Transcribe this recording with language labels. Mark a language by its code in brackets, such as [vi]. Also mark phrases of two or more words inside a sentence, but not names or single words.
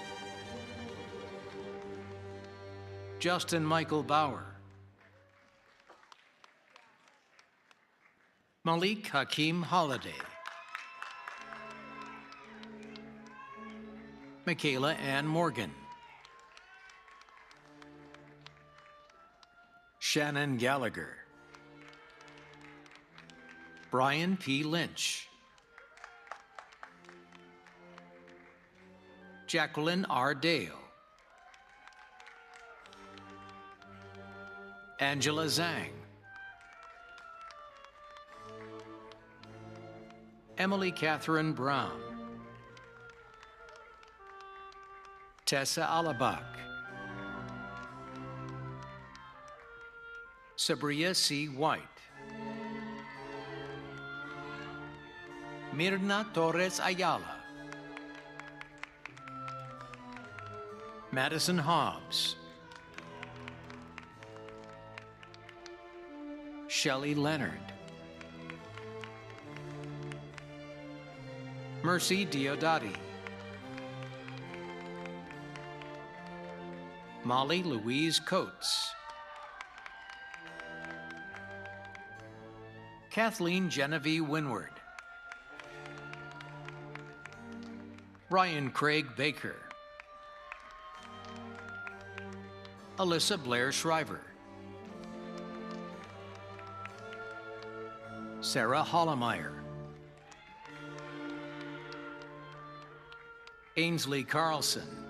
[en] Justin Michael Bauer, Malik Hakeem Holiday, Michaela Ann Morgan, Shannon Gallagher, Brian P. Lynch, Jacqueline R. Dale, Angela Zhang, Emily Catherine Brown, Tessa Alabak, Sabria C. White, Mirna Torres Ayala, Madison Hobbs, Shelley Leonard, Mercy Diodati, Molly Louise Coates, Kathleen Genevieve Winward, Ryan Craig Baker, Alyssa Blair Shriver, Sarah Hollemeyer, Ainsley Carlson,